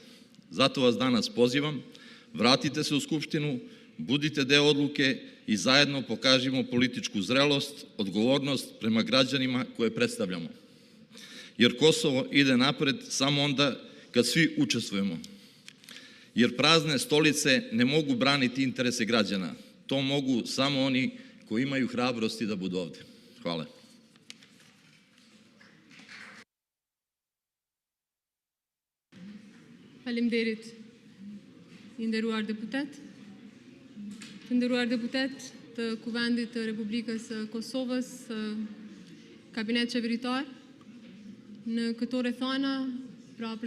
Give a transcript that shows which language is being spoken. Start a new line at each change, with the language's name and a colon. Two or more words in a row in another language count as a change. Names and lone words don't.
Serbian: Zato vas danas pozivam, vratite se u Skupštinu, budite deo odluke i zajedno pokažimo političku zrelost, odgovornost prema građanima koje predstavljamo. Jer Kosovo ide napred samo onda kad svi učestvujemo. Jer prazne stolice ne mogu braniti interese građana. To mogu samo oni koji imaju hrabrosti da budu ovde. Hvala.
Albanian: Faleminderit, i nderuar deputet. Të nderuar deputet të Kuvendit të Republikës së Kosovës, kabinet qeveritar, në këto rrethana, pra për